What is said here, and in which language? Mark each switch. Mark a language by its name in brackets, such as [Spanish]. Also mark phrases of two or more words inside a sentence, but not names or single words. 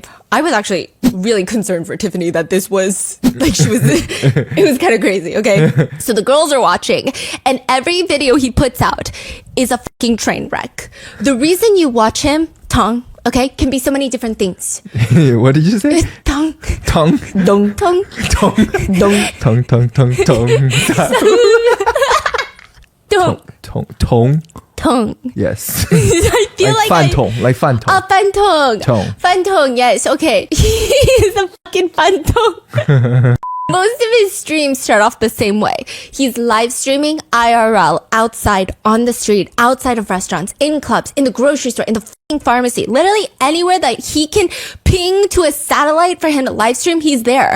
[English] I was actually really concerned for Tiffany that this was like it was kind of crazy. Okay. So the girls are watching and every video he puts out is a fucking train wreck. The reason you watch him, Tong, okay, can be so many different things. What did you say? Tong. Tongue. Dong. Tong. Tongue. Dong. Tongue. Tongue. Tongue. Tongue. Dong. Tongue. Tongue. Tong. Yes. I feel like fan tong. Like fan tong. fan tong. Tong. Fan tong, yes. Okay. He's a fucking fan tong. Most of his streams start off the same way. He's live streaming IRL outside, on the street, outside of restaurants, in clubs, in the grocery store, in the fucking pharmacy. Literally anywhere that he can ping to a satellite for him to live stream, he's there.